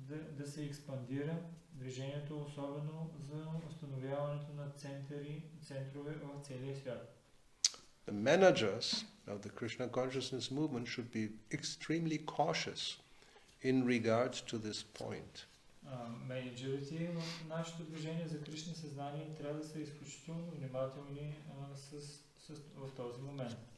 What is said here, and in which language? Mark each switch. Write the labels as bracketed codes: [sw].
[bg] да се експандира движението, особено за установяването на центрове в целия свят. [en] The managers of the Krishna consciousness movement should be extremely cautious in regards to this point. [bg] Менеджерите в нашето движение за Кришна съзнание трябва да са изключително внимателни в този момент.